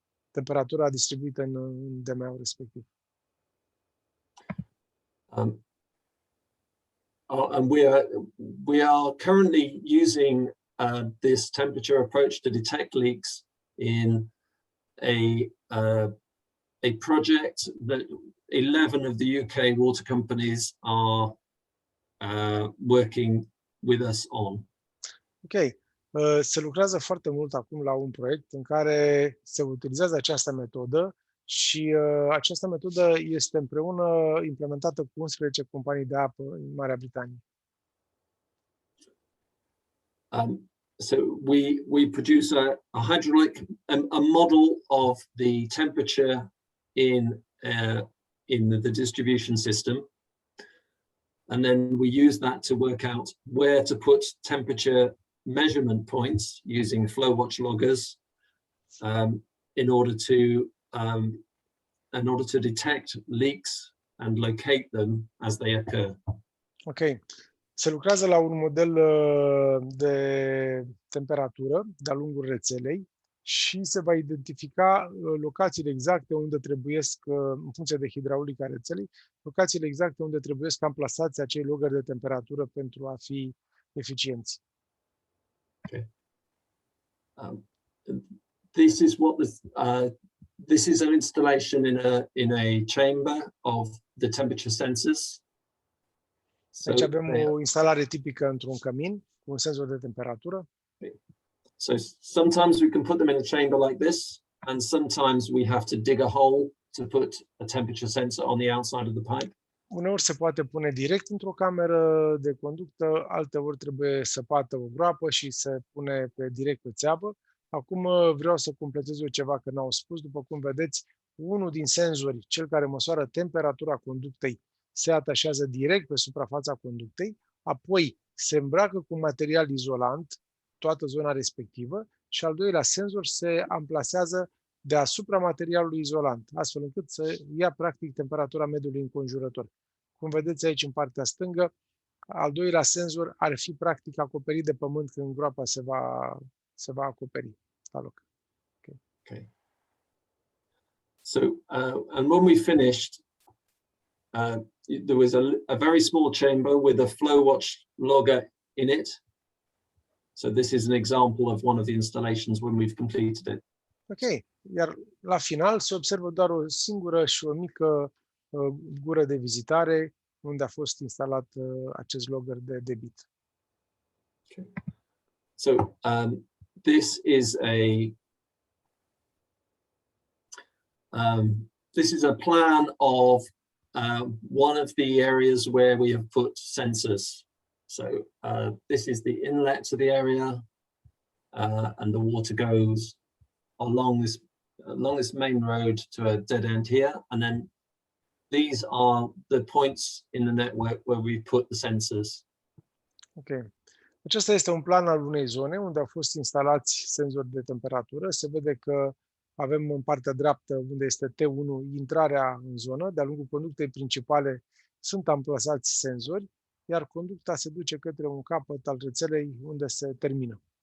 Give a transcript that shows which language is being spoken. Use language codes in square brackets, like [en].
[ro] Temperatura distribuită în DMA-ul respectiv. [en] And we are currently using this temperature approach to detect leaks in a project that 11 of the UK water companies are working with us on. Ok. [ro] Se lucrează foarte mult acum la un proiect în care se utilizează această metodă și această metodă este împreună implementată cu 11 companii de apă în Marea Britanie. [en] So we produce a hydraulic, a model of the temperature in the distribution system, and then we use that to work out where to put temperature measurement points using Stop.watch loggers in order to detect leaks and locate them as they occur. Ok. [ro] Se lucrează la un model de temperatură de-a lungul rețelei și se va identifica locațiile exacte unde trebuiesc, în funcție de hidraulica rețelei, locațiile exacte unde trebuiesc amplasați acei logări de temperatură pentru a fi eficienți. Okay. [en] This is what this is an installation in a chamber of the temperature sensors. [ro] Deci avem o instalare tipică într-un cămin cu un senzor de temperatură. [en] So sometimes we can put them in a chamber like this, and sometimes we have to dig a hole to put a temperature sensor on the outside of the pipe. [ro] Uneori se poate pune direct într-o cameră de conductă, alteori trebuie să pată o groapă și se pune direct pe țeavă. Acum vreau să completez eu ceva că n-au spus. După cum vedeți, unul din senzori, cel care măsoară temperatura conductei, se atașează direct pe suprafața conductei, apoi se îmbracă cu material izolant toată zona respectivă și al doilea senzor se amplasează deasupra materialului izolant, astfel încât să ia practic temperatura mediului înconjurător. Cum vedeți aici în partea stângă, al doilea senzor ar fi practic acoperit de pământ când groapa se va acoperi la loc. Okay. [en] So, and when we finished, there was a very small chamber with a Stop.watch logger in it. So this is an example of one of the installations when we've completed it. [ro] Ok, iar la final se observă doar o singură și o mică gură de vizitare unde a fost instalat acest logger de debit. Okay. [en] So this is a plan of one of the areas where we have put sensors. So this is the inlet to the area, and the water goes along this main road to a dead end here, and then these are the points in the network where we put the sensors. Ok. [ro] Acesta este un plan al unei zone unde au fost instalați senzori de temperatură. Se vede că avem în partea dreaptă, unde este T1, intrarea în zonă. De-a lungul conductei principale sunt amplasați senzori, iar conducta se duce către un capăt al rețelei unde se termină.